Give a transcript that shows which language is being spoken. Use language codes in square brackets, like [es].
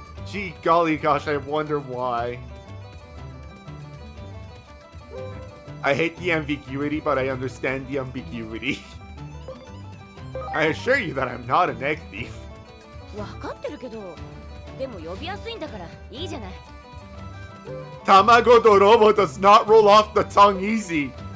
[en] Gee golly gosh, I wonder why. I hate the ambiguity, but I understand the ambiguity. I assure you that I'm not an egg thief. [ja] わかってるけど、でも呼びやすいんだからいいじゃない。 [en] Tamago Dorobo does not roll off the tongue easy.